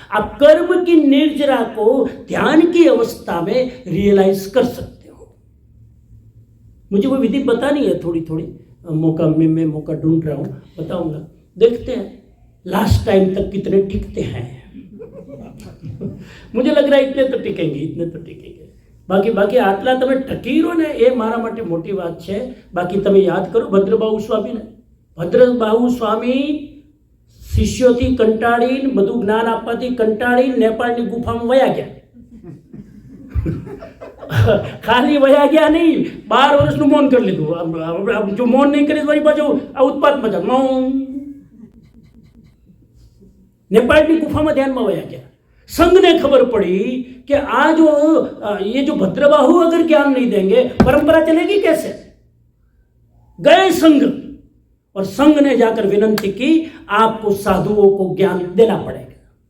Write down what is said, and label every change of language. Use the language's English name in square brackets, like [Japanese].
[Hindi] आप कर्म की निर्जरा को ध्यान की अवस्था में रियलाइज कर सकते हो। मुझे वो विधि बतानी है, थोड़ी थोड़ी मौका में मैं मौका ढूंढ रहा हूँ, बताऊंगा। देखते हैं लास्ट टाइम तक कितने टिकते हैं। मुझे लग रहा है इतने तो टिकेंगे, इतने तो टिकेंगे। [Gujarati] बाकी आटला તમે ટકી રહો ને એ મારા માટે મોટી વાત છે। બાકી તમે યાદ કરો ભદ્રબાહુ સ્વામીને, ભદ્રબાહુ સ્વામી શિષ્યોથી કંટાળીને, બધું જ્ઞાન આપવાથી કંટાળીને નેપાળની ગુફામાં વયા ગયા। ખાલી વયા ગયા નહીં, 12 વર્ષનું મૌન કરી લીધું। જો મૌન નહીં કરે તો વળી પાછું આ ઉત્પાત મજા, મૌન। [Hindi] नेपाल की गुफा में ध्यान में वया गया। संघ ने खबर पड़ी कि आज ये जो भद्रबाहु अगर ज्ञान नहीं देंगे परंपरा चलेगी कैसे। गए संघ, और संघ ने जाकर विनंती की आपको साधुओं को ज्ञान देना पड़ेगा।